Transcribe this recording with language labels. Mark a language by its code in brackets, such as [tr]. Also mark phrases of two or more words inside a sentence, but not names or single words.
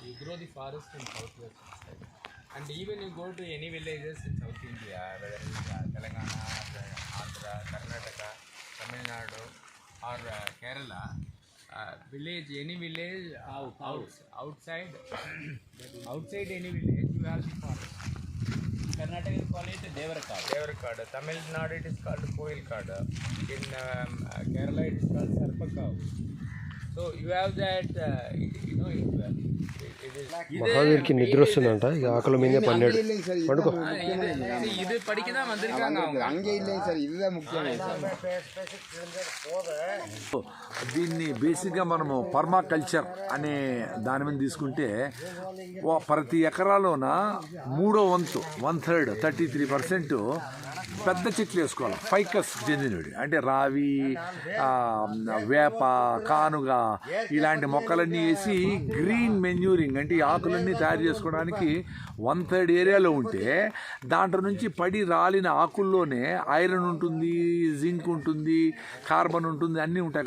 [en] grow the forest in southwest side. And even you go to any villages in South India, whether it's Telangana, Andhra, Karnataka, Tamil Nadu, or Kerala, village, any village outside any village, you have the forest. Karnataka is called it Devarakadu. Devarakadu. Tamil Nadu it is called Koilkadu. In Kerala it is called Sarpakavu. So you have that, you know, it is. [te] మహావీర్కి నిద్ర వస్తుందంట, ఇక ఆకలి మీదే పన్నాడు. పడుకో. [ta] இது படிக்க தான் வந்திருக்காங்க அவங்க. அங்கே இல்லைங்க சார், இதுதான் [te] ముఖ్యం సార్. దీన్ని బేసిక్గా మనము పర్మాకల్చర్ అనే దాని మీద తీసుకుంటే ప్రతి ఎకరాలోన 1/3 33% పెద్ద చెట్లు వేసుకోవాలి. ఫైకస్ చెందినవి అంటే రావి, వేప, కానుగ ఇలాంటి మొక్కలన్నీ వేసి [en] green manuring [te] అంటే ఈ ఆకులన్నీ తయారు చేసుకోవడానికి 1/3 ఏరియాలో ఉంటే దాంట్లో నుంచి పడి రాలిన ఆకుల్లోనే ఐరన్ ఉంటుంది, జింక్ ఉంటుంది, కార్బన్ ఉంటుంది, అన్నీ ఉంటాయి.